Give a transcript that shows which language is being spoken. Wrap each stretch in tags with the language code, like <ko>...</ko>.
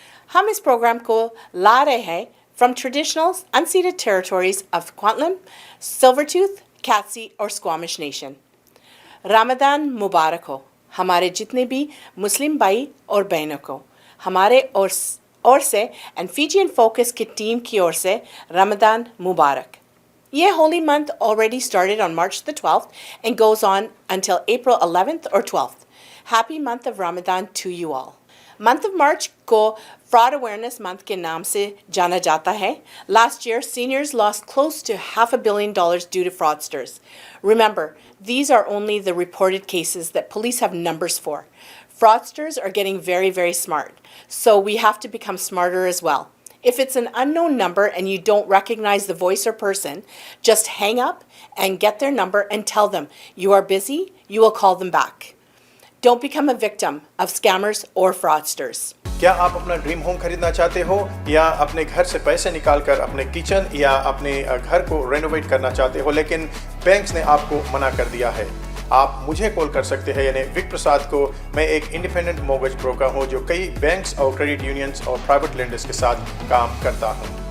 <hi>हम इस प्रोग्राम को ला रहे हैं</hi> <en>from traditional unceded territories of</en> <hi>क्वांटलम, सिल्वरटूथ, कैथसी और स्क्वामिश नेशन। रमज़ान मुबारक हो हमारे जितने भी मुस्लिम भाई और बहनों को। हमारे और से एंड फीजी इन फोकस की टीम की ओर से रमज़ान मुबारक।</hi> <en>ये holy month already started on March the 12th and goes on until April 11th or 12th. Happy month of Ramadan to you all. Month of March</en> <hi>को Fraud Awareness Month के नाम से जाना जाता है।</hi> <en>Last year, seniors lost close to $500 million due to fraudsters. Remember, these are only the reported cases that police have numbers for. Fraudsters are getting very, very smart, so we have to become smarter as well. If it's an unknown number and you don't recognize the voice or person, just hang up and get their number and tell them you are busy, you will call them back. Don't become a victim of scammers or fraudsters.</en> <hi>क्या आप अपना dream home खरीदना चाहते हो या अपने घर से पैसे निकालकर अपने किचन या अपने घर को रेनोवेट करना चाहते हो, लेकिन बैंक्स ने आपको मना कर दिया है? आप मुझे कॉल कर सकते हैं, यानी विक प्रसाद को। मैं एक इंडिपेंडेंट मॉर्गेज ब्रोकर हूं जो कई बैंक्स और क्रेडिट यूनियंस और प्राइवेट लेंडर्स के साथ काम करता हूं।</hi>